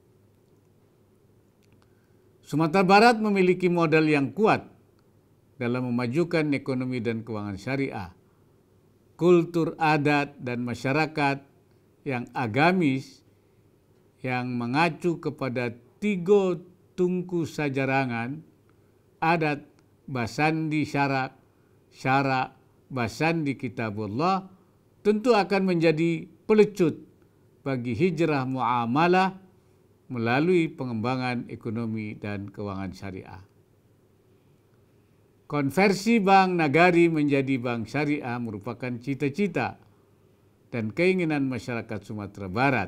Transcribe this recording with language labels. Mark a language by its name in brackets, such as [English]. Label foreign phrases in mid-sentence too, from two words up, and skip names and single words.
[Indonesian] Sumatera Barat memiliki modal yang kuat dalam memajukan ekonomi dan keuangan syariah, kultur adat dan masyarakat yang agamis yang mengacu kepada 3 [Minangkabau] tungku sajarangan, adat, basandi syarak, syarak, basandi kitabullah, [Indonesian] tentu akan menjadi pelecut bagi hijrah muamalah melalui pengembangan ekonomi dan keuangan syariah. Konversi Bank Nagari menjadi bank syariah merupakan cita-cita dan keinginan masyarakat Sumatera Barat.